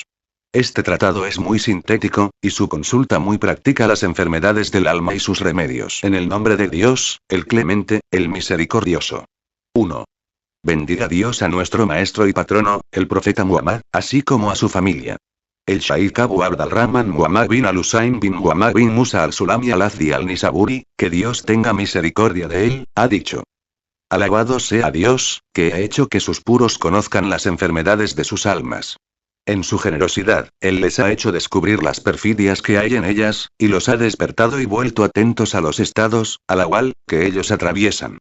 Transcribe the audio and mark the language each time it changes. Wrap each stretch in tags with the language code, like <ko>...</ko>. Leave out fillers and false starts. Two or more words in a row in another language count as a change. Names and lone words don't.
<es>Este tratado es muy sintético, y su consulta muy práctica. Las enfermedades del alma y sus remedios. En el nombre de Dios, el Clemente, el Misericordioso. 1. Bendiga Dios a nuestro maestro y patrono, el profeta Muhammad, así como a su familia. El Shaykh Abu Abd al-Rahman Muhammad bin al-Husayn bin Muhammad bin Musa al-Sulami al-Azdi al-Nisaburi, que Dios tenga misericordia de él, ha dicho: alabado sea Dios, que ha hecho que sus puros conozcan las enfermedades de sus almas. En su generosidad, Él les ha hecho descubrir las perfidias que hay en ellas, y los ha despertado y vuelto atentos a los estados, al igual, que ellos atraviesan.</es>